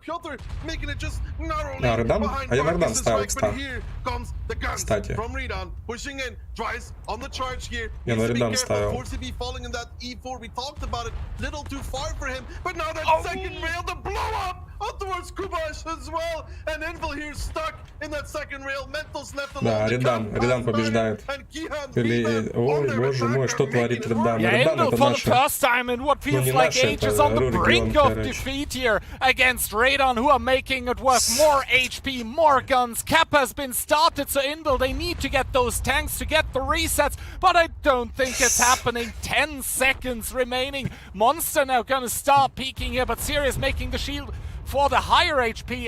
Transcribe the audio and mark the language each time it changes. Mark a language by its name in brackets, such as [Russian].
[English] Piotr making it just narrowly behind Barkis' right, but here comes the guns from Redan pushing in, tries on the charge here. He needs to be careful. 4CB falling in that E4. We talked about it. Little too far for him, but now that second rail, the blow up towards Kubash as well, and Envil here stuck in that second rail. Mentos left alone. [Russian] Да, Редан побеждает. Ой, боже мой, что творит Редан? Редан это наша. Ну не наша, это регион, короче. [English] Against Radon, who are making it worth more HP, more guns. Cap has been started, so Invil, they need to get those tanks to get the resets, but I don't think it's happening. 10 seconds remaining. Monster now gonna start peeking here, but Sirius making the shield for the higher HP.